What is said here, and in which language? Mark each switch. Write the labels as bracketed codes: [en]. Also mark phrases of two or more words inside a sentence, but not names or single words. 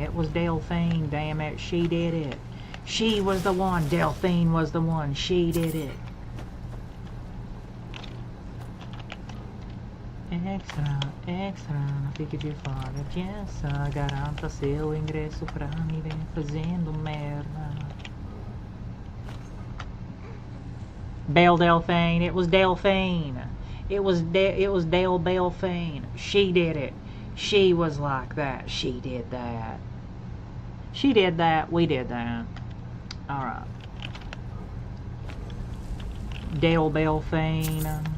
[en] It was Delphine. Damn it. She did it. She was the one. Delphine was the one. She did it. Extra, [pt] não fique de fora. Essa garanta seu ingresso pra me ver fazendo merda. [en] Belle Delphine. It was Delphine. It was Dale Delphine. She did it. She was like that. She did that. She did that. We did that. Alright. Dale Delphine.